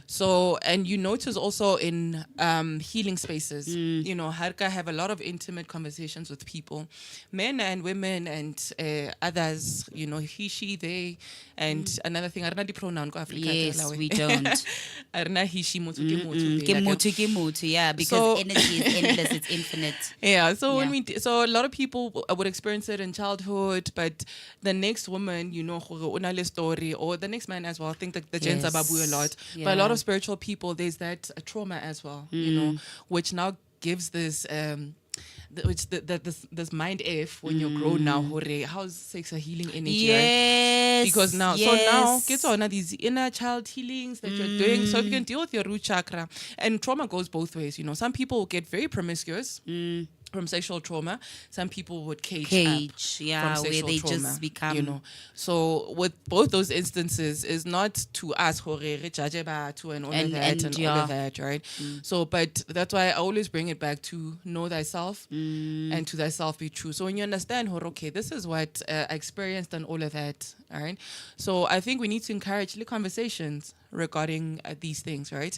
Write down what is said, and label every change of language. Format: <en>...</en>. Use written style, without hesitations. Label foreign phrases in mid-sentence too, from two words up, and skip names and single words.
<en>So, and you notice also in healing spaces, Harka have a lot of intimate conversations with people, men and women and others, he, she, they, and another thing,</en> <st>arna di pronoun ko Africa.</st> <en>Yes, we don't. Arna he, she,</en> <st>motho ke motho, Ke</st> <en>like,</en> <st>motho, ke motho,</st> <en>yeah, because So- energy is endless, it's infinite. Yeah, so Yeah. when so a lot of people would experience it in childhood, but the next woman,</en> <st>gore o na le</st> <en>story, or the next man as well, I think that the gents Yes. babu a lot. But a lot Yeah. of spiritual people, there's that trauma as well, which now gives this this mind F when you're grown now, hore, how's sex a healing energy, right? Yes. Because now, so now, get on these inner child healings that you're doing, so you can deal with your root chakra. And trauma goes both ways, some people get very promiscuous from sexual trauma. Some people would cage yeah, from where sexual they trauma, just become, So with both those instances, is not to us</en> <st>hore re judge batho</st> <en>and all of that and all of that, right? So, but that's why I always bring it back to know thyself and to thyself be true. So when you understand, okay, this is what I experienced and all of that, all right? So I think we need to encourage the conversations regarding these things, right?</en>